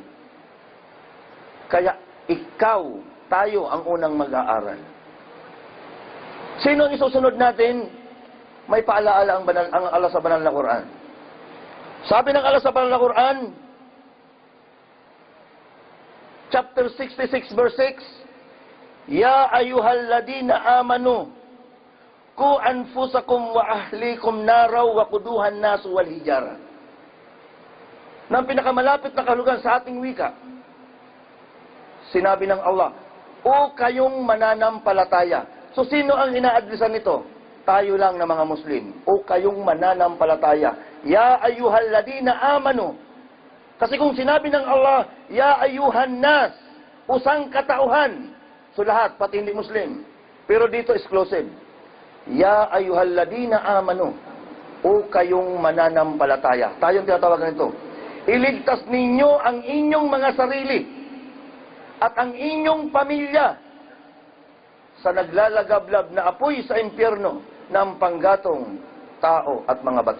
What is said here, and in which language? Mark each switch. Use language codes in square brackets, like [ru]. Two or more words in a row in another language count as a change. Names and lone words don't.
[tl] Kaya ikaw, tayo ang unang mag-aaral. Sino ang isusunod natin? May paalaala ang Allah sa banal na Quran. Sabi ng Allah sa banal na Quran, [en] chapter 66 verse 6, [ar] يا أيها الذين آمنوا قوا أنفسكم وأهليكم نارا وقودها الناس والحجارة. [tl] Nang pinakamalapit na kahulugan sa ating wika, sinabi ng Allah, o kayong mananampalataya. So sino ang inaadresan nito? Tayo lang na mga Muslim. O kayong mananampalataya. [ar] يا أيها الذين آمنوا. [tl] Kasi kung sinabi ng Allah, [ar] يا أيها الناس, [tl] usang katauhan. So lahat, pati hindi Muslim. Pero dito exclusive. [ar] يا أيها الذين آمنوا. [tl] O kayong mananampalataya. Tayong tinatawagan ito. Iligtas ninyo ang inyong mga sarili at ang inyong pamilya sa naglalagablab na apoy sa impyerno ng panggatong tao at mga bato.